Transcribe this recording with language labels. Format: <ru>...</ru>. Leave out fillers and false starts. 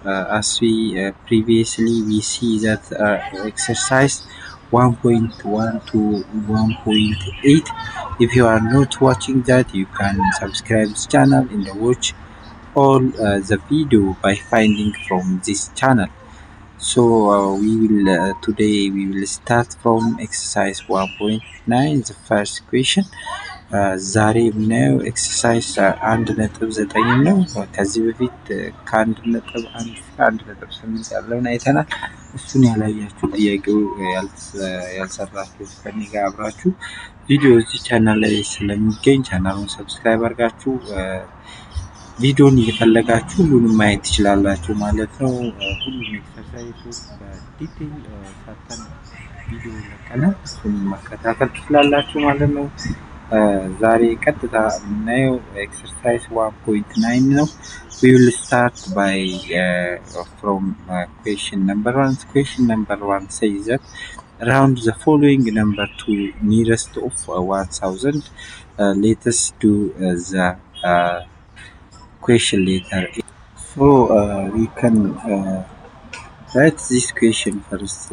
<en>As we previously we see that exercise 1.1 to 1.8. If you are not watching that, you can subscribe this channel and watch all the video by finding from this channel. We will today we will start from exercise 1.9 the first question</en> <am>ዛሬ የምናየው ኤክሰርሳይዝ አንድ ነጥብ ዘጠኝ ነው። ከዚህ በፊት ከአንድ ነጥብ አንድ እስከ አንድ ነጥብ ስምንት ያለውን አይተናል። እሱን ያላያችሁ ጥያቄው ያልሰራችሁ ከኔ ጋር አብራችሁ ቪዲዮ እዚህ ቻናል ላይ ስለሚገኝ ቻናሉን ሰብስክራይብ አድርጋችሁ ቪዲዮን እየፈለጋችሁ ሁሉንም ማየት ትችላላችሁ ማለት ነው። ሁሉም ኤክሰርሳይዞች በዲቴል ሰርተን ቪዲዮ ለቀናል፣ እሱን መከታተል ትችላላችሁ ማለት ነው። ዛሬ ቀጥታ የምናየው ኤክሰርሳይዝ 1.9 ነው።</am> <en>we will start by from question number 1. Question number 1 says that round the following number to nearest of 1000. Let us do the question letter A. We can write this question first.</en>